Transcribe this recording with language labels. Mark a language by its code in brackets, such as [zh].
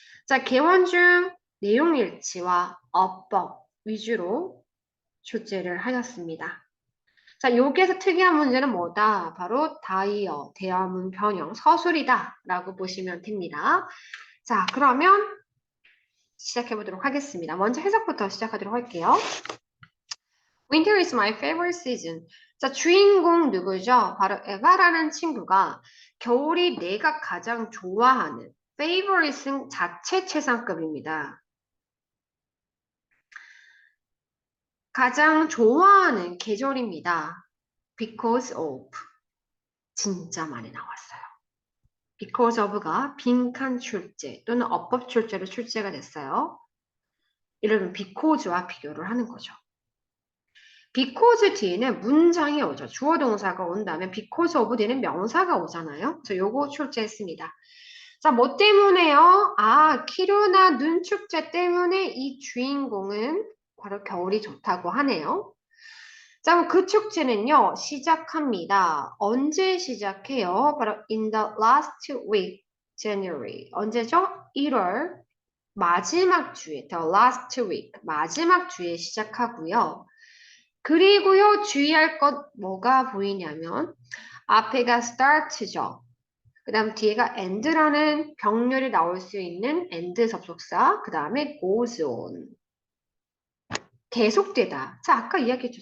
[ko] 자, 개원중 내용일치와 어법 위주로 출제를 하셨습니다. 자, 여기에서 특이한 문제는 뭐다? 바로 다이어, 대화문 변형, 서술이다 라고 보시면 됩니다. 자, 그러면 시작해 보도록 하겠습니다. 먼저 해석부터 시작하도록 할게요. [en] Winter is my favorite season. [ko] 자, 주인공 누구죠? 바로 에바라는 친구가 겨울이 내가 가장 좋아하는 favorite은 자체 최상급입니다. 가장 좋아하는 계절입니다. Because of. 진짜 많이 나왔어요. Because of가 빈칸 출제 또는 어법 출제로 출제가 됐어요. 이러면 because와 비교를 하는 거죠. because 뒤에는 문장이 오죠. 주어 동사가 온다면 because of 뒤에는 명사가 오잖아요. 그래서 요거 출제했습니다. 자, 뭐 때문에요? 아, 키루나 눈 축제 때문에 이 주인공은 바로 겨울이 좋다고 하네요. 자, 그럼 그 축제는요, 시작합니다. 언제 시작해요? 바로 [en] in the last week, January. [ko] 언제죠? 1월 마지막 주에, [en] the last week, [ko] 마지막 주에 시작하고요. 그리고요, 주의할 것 뭐가 보이냐면 앞에가 start죠. 그 다음 뒤에가 end라는 병렬이 나올 수 있는 end 접속사, 그 다음에 goes on. 계속되다. 자, 아까 이야기했죠.